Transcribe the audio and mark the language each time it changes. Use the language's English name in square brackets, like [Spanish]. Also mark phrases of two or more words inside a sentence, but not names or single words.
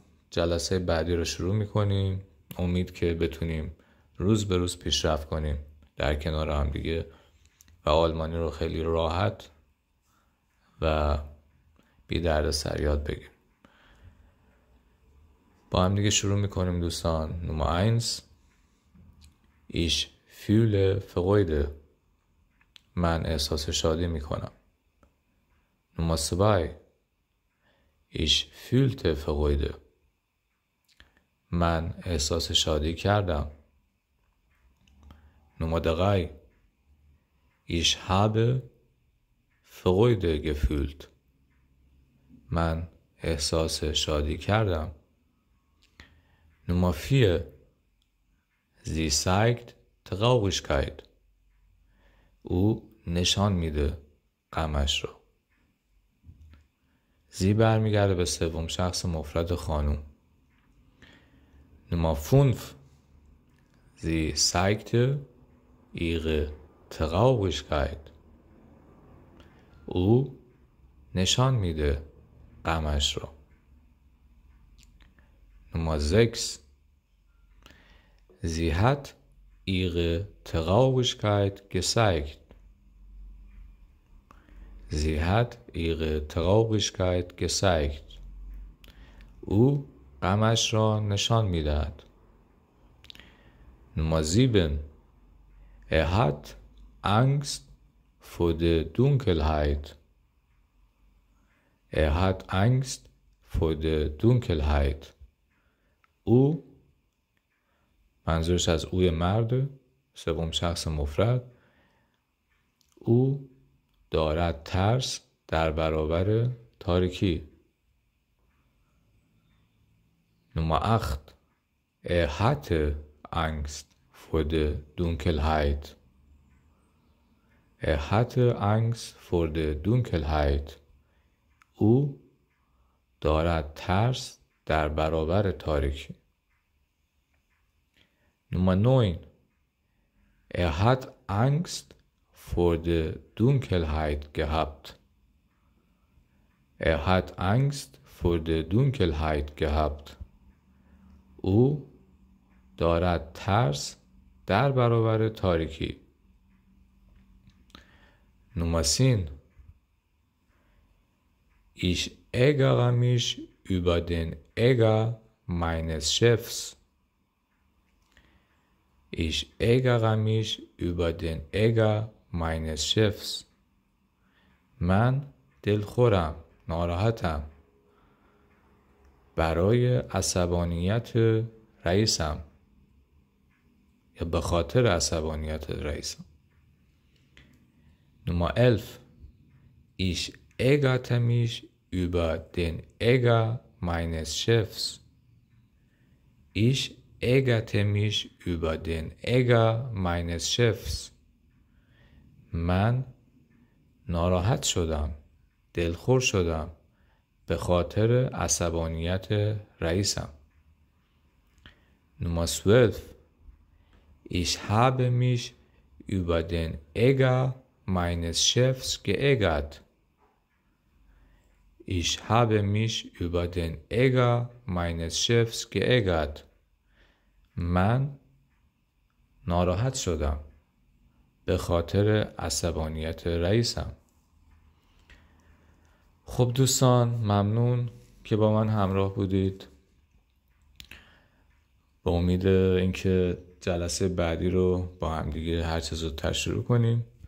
[Persian] جلسه بعدی رو شروع میکنیم. امید که بتونیم روز به روز پیشرفت کنیم در کنار هم دیگه و آلمانی رو خیلی راحت و بی درد سر یاد بگیریم. با هم دیگه شروع میکنیم دوستان. نمبر 1. [German] Ich fühle Freude. [Persian] من احساس شادی میکنم. نمبر 2. [German] Ich fühlte Freude. [Persian] من احساس شادی کردم. نمبر 3. [German] Ich habe Freude gefühlt. [Persian] من احساس شادی کردم. نمبر 4. [German] Sie zeigt Traurigkeit. [Persian] او نشان میده غمش رو. زی برمیگرده به سوم شخص مفرد خانوم. نمبر 5. [German] Sie zeigte ihre Traurigkeit. [Persian] او نشان میده غمش رو. نمبر 6. [German] Sie hat ihre Traurigkeit gezeigt. Sie hat ihre Traurigkeit gezeigt. [Persian] او غمش را نشان میدهد. نمبر 7. [German] Er hat Angst vor der Dunkelheit. Er hat Angst vor der Dunkelheit. [Persian] او منظورش از اوی مرد، سوم شخص مفرد. او دارد ترس در برابر تاریکی. نمبر 8. [German] Er hatte Angst vor der Dunkelheit. Er hatte Angst vor der Dunkelheit. [Persian] او دارد ترس در برابر تاریکی. نمبر 9. [German] Er hat Angst vor der Dunkelheit gehabt. Er hat Angst vor der Dunkelheit gehabt. [Persian] او دارد ترس در برابر تاریکی. نمبر 10. [German] Ich ärgere mich über den Ärger meines Chefs. Ich ärgere mich über den Ärger meines Chefs. [Persian] من دلخورم، ناراحتم برای عصبانیت رئیسم یا به خاطر عصبانیت رئیسم. نمبر 11. [German] Ich ärgerte mich über den Ärger meines Chefs. Ich ärgerte mich über den Ärger meines Chefs. [Persian] من ناراحت شدم، دلخور شدم به خاطر عصبانیت رئیسم. نمبر 12. [German] Ich habe mich über den Ärger meines Chefs geärgert. Ich habe mich über den Ärger meines Chefs geärgert. [Persian] من ناراحت شدم به خاطر عصبانیت رئیسم. خب دوستان، ممنون که با من همراه بودید. با امید اینکه جلسه بعدی رو با هم دیگه هر چه زودتر شروع کنیم.